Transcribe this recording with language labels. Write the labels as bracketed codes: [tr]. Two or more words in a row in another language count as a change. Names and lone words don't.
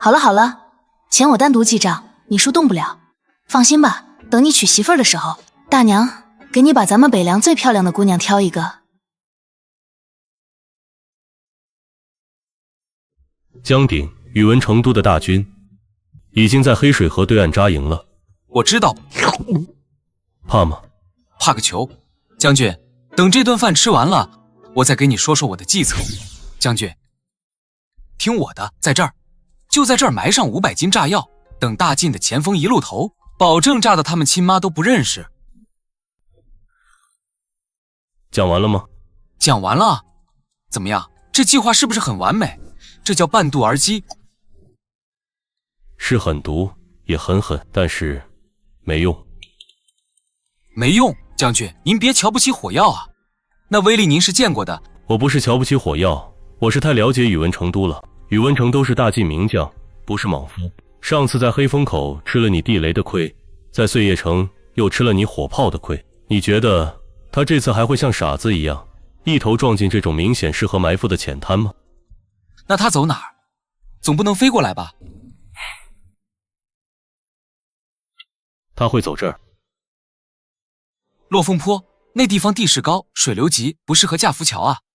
[zh] 好了好了，钱我單獨記賬，你叔動不了。放心吧，等你娶媳婦兒的時候，大娘給你把咱們北涼最漂亮的姑娘挑一個。江鼎、宇文成都的大軍已經在黑水河對岸紮營了。我知道。怕嗎？怕個球！將軍，等這頓飯吃完了，我再給你說說我的計策。將軍，聽我的，在這兒，就在這兒埋上500斤炸藥，等大晉的前鋒一路投，保證炸得他們親媽都不認識。講完了嗎？講完了。怎麼樣？這計劃是不是很完美？這叫半渡而擊。是很毒，也很狠，但是沒用。沒用，將軍，您別瞧不起火藥啊，那威力您是見過的。我不是瞧不起火藥，我是太了解宇文成都了。宇文成都是大晉名將，不是莽夫。上次在黑風口吃了你地雷的虧，在碎葉城又吃了你火炮的虧，你覺得他這次還會像傻子一樣一頭撞進這種明顯適合埋伏的淺灘嗎？那他走哪兒？總不能飛過來吧？他會走這兒。落鳳坡那地方地勢高，水流急，不適合架浮橋啊。